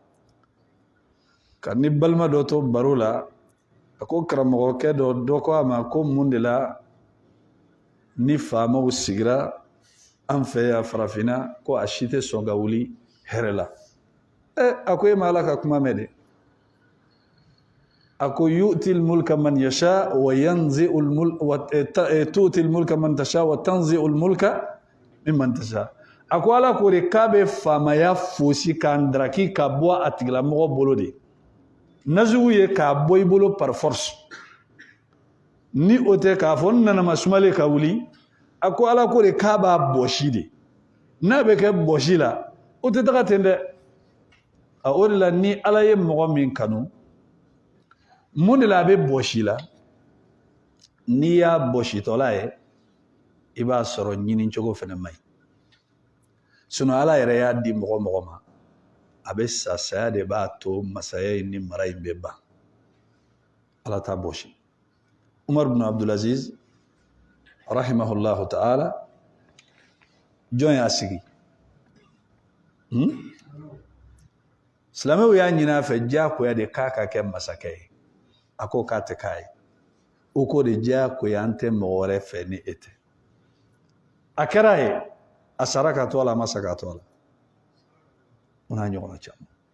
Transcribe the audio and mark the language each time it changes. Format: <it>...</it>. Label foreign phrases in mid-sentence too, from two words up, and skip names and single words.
<bm>ka ni balima dɔ to baro la a ko karamɔgɔkɛ dɔ ko a ma ko mun de la ni faamaw sigira an fɛ yan farafinna ko a si tɛ sɔn ka wuli hɛrɛ la a ko e ma ala ka kuma mɛn de a ko</bm> <ar>يؤتي الملك من يشاء وينزع الملك وتؤتي الملك من تشاء وتنزع الملك ممن تشاء</ar> <bm>a ko ala ko de k'a bɛ faamaya fosi k'a ndaraki ka bɔ a tigilamɔgɔ bolo de nasugu ye k'a bɔ i bolo</bm> <fr>par force</fr> <bm>ni o tɛ k'a fɔ n nana masumalen ka wuli a ko ala ko de k'a b'a bɔsi de n'a bɛ kɛ bɔsi la o tɛ taga ten dɛ o de la ni ala ye mɔgɔ min kanu mun de la a bɛ bɔsi la n'i y'a bɔsitɔla ye i b'a sɔrɔ ɲini cogo fana man ɲi sinon ala yɛrɛ y'a di mɔgɔ mɔgɔ ma a bɛ sa saya de b'a to masaya in ni mara in bɛ ban ala t'a bɔsi umar bin abdulaziz</bm> <ar>رحمه الله تعالى</ar> <bm>jɔn y'a sigi silamɛw y'a ɲini a fɛ diyagoya de k'a ka kɛ masakɛ ye a ko k'a tɛ k'a ye o ko de diyagoya an tɛ mɔgɔ wɛrɛ fɛ ni e tɛ a kɛra ye a sara ka to a la a ma sa ka to a la o n'a ɲɔgɔnna caman</bm>